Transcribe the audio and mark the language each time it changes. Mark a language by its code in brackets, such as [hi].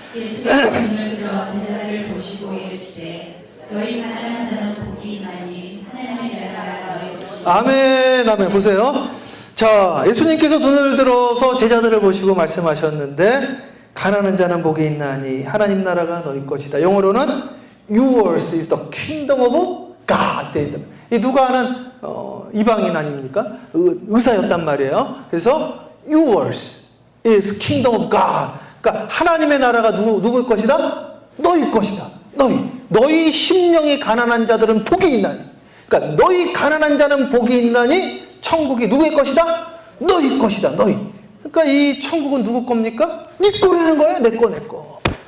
[ko] 예수께서 눈을 들어 제자들을 보시고 이르시되 너희 가난한 자는 복이 있나니 하나님의 나라가 너희 것이니. 아멘, 아멘. 보세요. 자, 예수님께서 눈을 들어서 제자들을 보시고 말씀하셨는데 가난한 자는 복이 있나니 하나님 나라가 너희 것이다. 영어로는 [en] Yours is the kingdom of God. [ko] 이 누가 아는 이방인 아닙니까? 의사였단 말이에요. 그래서 [en] Yours is kingdom of God. [ko] 그러니까 하나님의 나라가 누구의 것이다? 너희 것이다. 너희 심령이 가난한 자들은 복이 있나니. 그러니까 너희 가난한 자는 복이 있나니 천국이 누구의 것이다? 너희 것이다. 너희. 그러니까 이 천국은 누구 겁니까? 네 거라는 거예요. 내 거.